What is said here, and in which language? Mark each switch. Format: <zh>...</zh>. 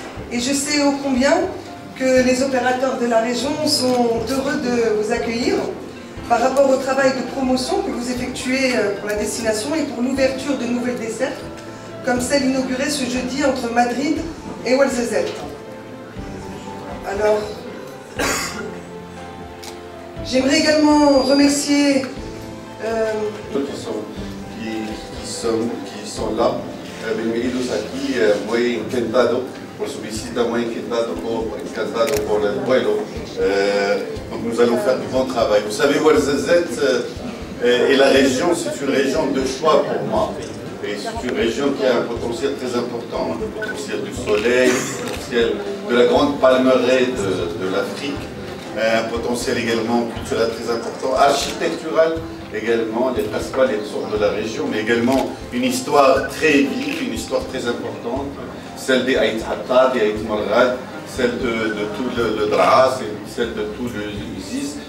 <fr>Et je sais ô combien que les opérateurs de la région sont heureux de vous accueillir par rapport au travail de promotion que vous effectuez pour la destination et pour l'ouverture de nouvelles dessertes, comme celle inaugurée ce jeudi entre Madrid et Ouarzazate. Alors, j'aimerais également remercier qui sont là.</fr> <es>Bienvenidos aquí, muy encantado por su visita, muy encantado por el vuelo.</es> <fr>Donc nous allons faire du bon travail. Vous savez, Ouarzazate et la région, c'est une région de choix pour moi. Et c'est une région qui a un potentiel très important, le potentiel du soleil, le potentiel de la grande palmeraie de l'Afrique, un potentiel également culturel très important, architectural également, les principales ressources de la région, mais également une histoire très vive, une histoire très importante, celle des Aït Hatta, des Aït Marrad, celle de tout le Draa, celle de tout le Ziz.</fr>